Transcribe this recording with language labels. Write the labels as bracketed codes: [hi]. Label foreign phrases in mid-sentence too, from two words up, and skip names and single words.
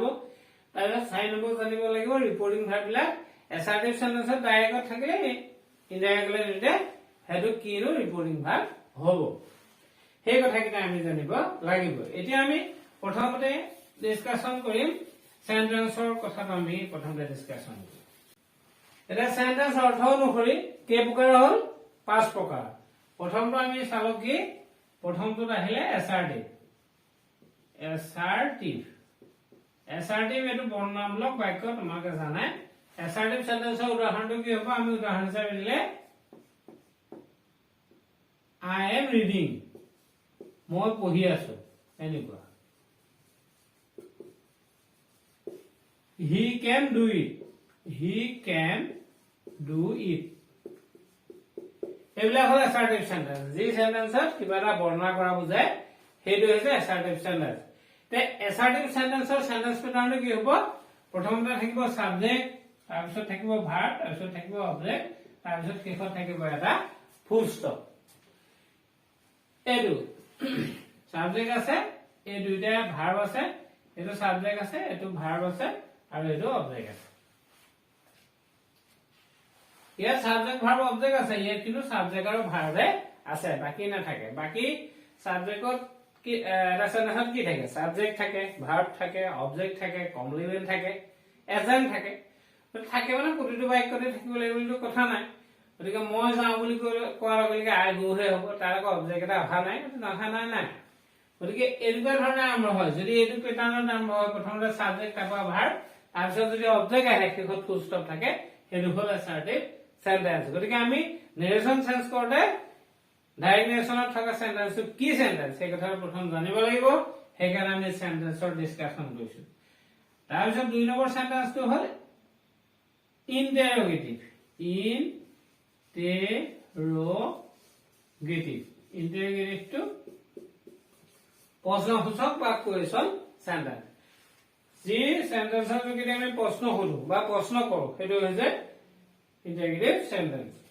[as] তাৰপিছত 4 নম্বৰ জানিব লাগিব ৰিপৰ্টিং ভাৰ্ববিলাক এসাৰ্টিভ সেন্টেন্সত ডাইৰেক্টত থাকিলে ইনডাইৰেক্টলি নিউতে হেতু কিনো [en] reporting verb [as] হ'ব সেই কথা কিটা আমি জানিব লাগিব এতিয়া আমি প্ৰথমতে ডিসকাশন কৰিম সেন্টেন্সৰ কথাটো আমি প্ৰথমতে ডিসকাশন কৰিম এটা সেন্টেন্স অৰ্থ অনুসৰি কেই প্ৰকাৰ হ'ল 5 প্ৰকাৰ প্ৰথমটো আমি চালো কি প্ৰথমটোত আহিলে এসাৰ্টিভ এটো বৰ্ণনামূলক বাক্য তোমাকে জানাই এসাৰ্টিভ সেন্টেন্সৰ উদাহৰণটো কি হ'ব আমি উদাহৰণ হিচাপে দিলে [en] I am reading [as] মই পঢ়ি আছো এনেকুৱা [en] he can do it এইবিলাক [as] হল [en] assertive sentence [as] যি সেন্টেন্সত কিবা এটা বৰ্ণনা কৰা বুজায় সেইটো হৈছে [en] assertive sentence [as] তে এসাৰ্টিভ সেন্টেন্সৰ সেন্টেন্স প্যাটাৰ্নটো কি হ'ব প্ৰথমতে থাকিব সাবজেক্ট তাৰপিছত থাকিব ভাৰ্ব তাৰপিছত থাকিব অবজেক্ট তাৰপিছত শেষত থাকিব এটা [en] full stop [as] এটো সাবজেক্ট আছে এই দুইটা ভাৰ্ব আছে এটো সাবজেক্ট আছে এটো ভাৰ্ব আছে আৰু এটো অবজেক্ট আছে ইয়াৰ সাবজেক্ট ভাৰ্ব অবজেক্ট আছে ইয়াৰ কিন্তু সাবজেক্ট আৰু ভাৰ্বে আছে বাকি না থাকে বাকি সাবজেক্টত কি ৰাসনাহত কি থাকে সাবজেক্ট থাকে ভাৰ্ব থাকে অবজেক্ট থাকে কমপ্লিমেন্ট থাকে এজেন্ট থাকে তো থাকে মানে প্ৰতিটো বাক্যতে থাকিব লাগিব কথা নাই গতিকে মই যাওঁ বুলি কোৱাৰ লগে [en] I go [as] হে হ'ব তাৰ আকৌ অবজেক্ট এটা অহা নাই নাই গতিকে এনেকুৱা ধৰণে আৰম্ভ হয় যদি এইটো প্যাটাৰ্ণত আৰম্ভ হয় প্ৰথমতে সাবজেক্ট তাৰপৰা ভাৰ্ব তাৰপিছত যদি অবজেক্ট আহে শেষত [en] full stop [as] থাকে সেইটো হ'ল [en] assertive sentence [as] গতিকে আমি নেৰেশন চেঞ্জ কৰোতে ডাইৰেক্ট নেৰেশনত থকা সেন্টেন্সটো কি সেন্টেন্স সেই কথা প্ৰথম জানিব লাগিব সেইকাৰণে আমি সেন্টেন্সৰ ডিসকাশন কৰিছো তাৰপিছত 2 নম্বৰ সেন্টেন্সটো হ'ল ইন্টাৰোগেটিভ ইন্টাৰোগেটিভটো প্ৰশ্নসূচক বা [en] question sentence [as] যি সেন্টেন্সৰ যোগেদি আমি প্ৰশ্ন কৰো বা প্ৰশ্ন কৰো সেইটো হৈছে [en] interrogative sentence